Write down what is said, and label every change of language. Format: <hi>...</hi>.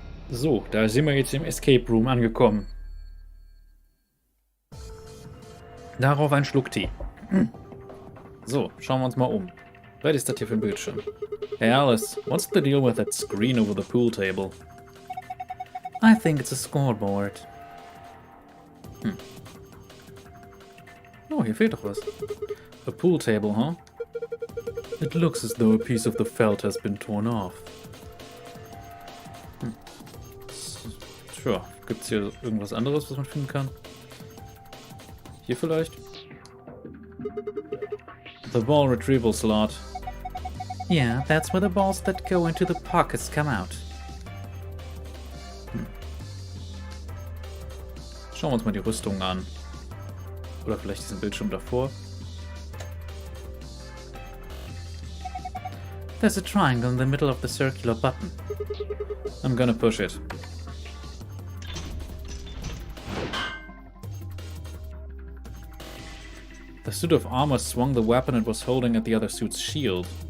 <de>So, da sind wir jetzt im Escape Room angekommen. Darauf ein Schluck Tee. So, schauen wir uns mal um. Was ist das hier für ein Bildschirm?</de> <en>Hey Alice, what's the deal with that screen over the pool table? I think it's a scoreboard.</en> <de>Oh, hier fehlt doch was.</de> <en>A pool table, huh? It looks as though a piece of the felt has been torn off.</en> <de>Tja, gibt's hier irgendwas anderes, was man finden kann? Hier vielleicht?</de> <en>The ball retrieval slot. Yeah, that's where the balls that go into the pockets come out.</en> <de>Schauen wir uns mal die Rüstung an. Oder vielleicht diesen Bildschirm davor.</de> <en>There's a triangle in the middle of the circular button. I'm gonna push it. The suit of armor swung the weapon it was holding at the other suit's shield.</en>